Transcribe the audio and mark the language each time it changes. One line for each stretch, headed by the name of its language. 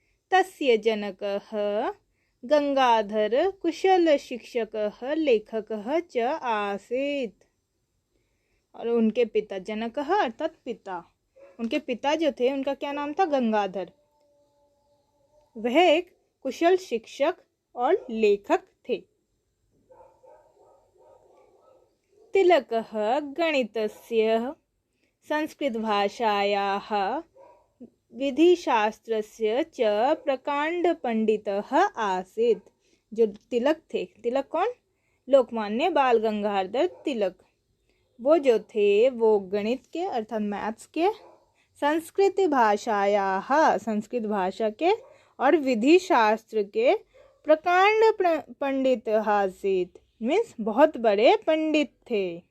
Sanskrit: तस्य जनकः गंगाधर कुशल शिक्षकः लेखकः च आसीत्।
Hindi: और उनके पिता, जनकः अर्थात पिता, उनके पिता जो थे उनका क्या नाम था? गंगाधर। वह एक कुशल शिक्षक और लेखक थे।
Sanskrit: तिलकः गणितस्य, संस्कृतभाषायाः, विधिशास्त्रस्य च प्रकांड पंडितः आसीत्।
Hindi: जो तिलक थे, तिलक कौन? लोकमान्य बाल गंगाधर तिलक। वो जो थे वो गणित के अर्थात मैथ्स के,
Sanskrit: संस्कृत भाषायाः
Hindi: संस्कृत भाषा के और विधि शास्त्र के प्रकांड पंडित
Sanskrit: आसीत्
Hindi: मीन्स बहुत बड़े पंडित थे।